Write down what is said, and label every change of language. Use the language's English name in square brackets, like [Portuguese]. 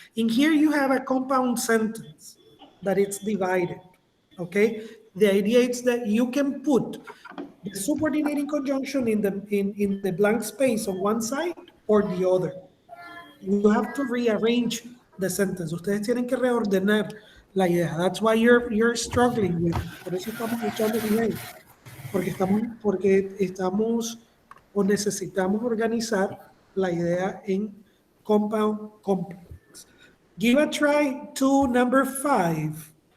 [English] In here, you have a compound sentence that it's divided, okay? The idea is that you can put the subordinating conjunction in the blank space on one side or the other. You have to rearrange the sentence. [Spanish] Ustedes tienen que reordenar la idea. [English] That's why you're struggling with it. [Spanish] Por eso estamos luchando con ello. Porque estamos o necesitamos organizar la idea en compound complex. [English] Give a try to number 5.